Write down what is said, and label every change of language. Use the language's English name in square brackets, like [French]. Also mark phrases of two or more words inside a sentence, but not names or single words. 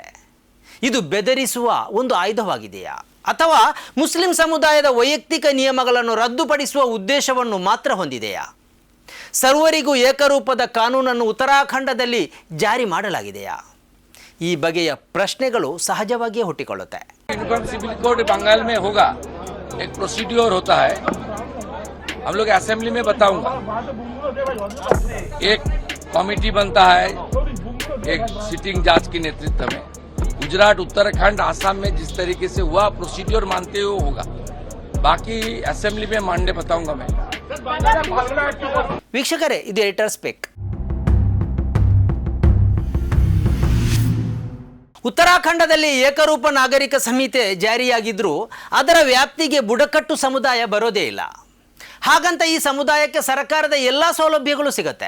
[Kannada] ಇದು ಬೆದರಿಸುವ ಒಂದು ಆಯುಧವಾಗಿದೆಯಾ, ಅಥವಾ ಮುಸ್ಲಿಂ ಸಮುದಾಯದ ವೈಯಕ್ತಿಕ ನಿಯಮಗಳನ್ನು ರದ್ದುಪಡಿಸುವ ಉದ್ದೇಶವನ್ನು ಮಾತ್ರ ಹೊಂದಿದೆಯಾ? ಸರ್ವರಿಗೂ ಏಕರೂಪದ ಕಾನೂನನ್ನು ಉತ್ತರಾಖಂಡದಲ್ಲಿ ಜಾರಿ ಮಾಡಲಾಗಿದೆಯಾ? ಈ ಬಗೆಯ ಪ್ರಶ್ನೆಗಳು ಸಹಜವಾಗಿಯೇ ಹುಟ್ಟಿಕೊಳ್ಳುತ್ತೆ. [English] uniform civil code [Hindi] बंगाल में होगा, एक प्रोसीड्योर होता है, हम लोग असेंबली में बताऊंगा. एक कमेटी बनता है एक सिटिंग जज के नेतृत्व में. गुजरात, उत्तराखंड, आसाम में जिस तरीके से हुआ प्रोसीड्योर मानते हुए होगा. बाकी असेंबली में मानने बताऊंगा मैं. [Kannada] ವೀಕ್ಷಕರೇ, ಇದು ಎಡಿಟರ್ ಸ್ಪೀಕ್. ಉತ್ತರಾಖಂಡದಲ್ಲಿ ಏಕರೂಪ ನಾಗರಿಕ ಸಂಹಿತೆ ಜಾರಿಯಾಗಿದ್ರೂ ಅದರ ವ್ಯಾಪ್ತಿಗೆ ಬುಡಕಟ್ಟು ಸಮುದಾಯ ಬರೋದೇ ಇಲ್ಲ. ಹಾಗಂತ ಈ ಸಮುದಾಯಕ್ಕೆ ಸರ್ಕಾರದ ಎಲ್ಲ ಸೌಲಭ್ಯಗಳು ಸಿಗುತ್ತೆ.